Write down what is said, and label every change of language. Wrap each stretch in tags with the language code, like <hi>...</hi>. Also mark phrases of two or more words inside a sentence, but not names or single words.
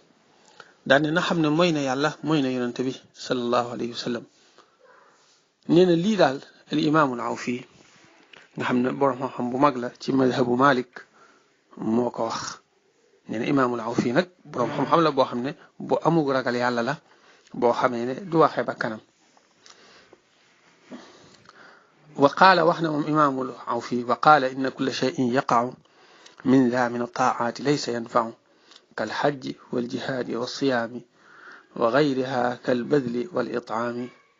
<wo>daane na xam ne mooy na yàlla mooy na yonente bi</wo> <ar>صلى الله عليه وسلم.</ar> <wo>nee na lii daal al imaamul Awfi nga xam ne borom xam-xam bu mag la ci madhabu Malik moo ko wax. nee na imaamul Awfi nag borom xam-xam la boo xam ne bu amug ragal yàlla la boo xamee ne du waxee ba kanam.</wo> <ar>وقال وحنا إمام العوفي وقال إن كل شيء يقع من ذا من الطاعات ليس ينفع كالحج والجهاد والصيام وغيرها كالبذل والإطعام.</ar>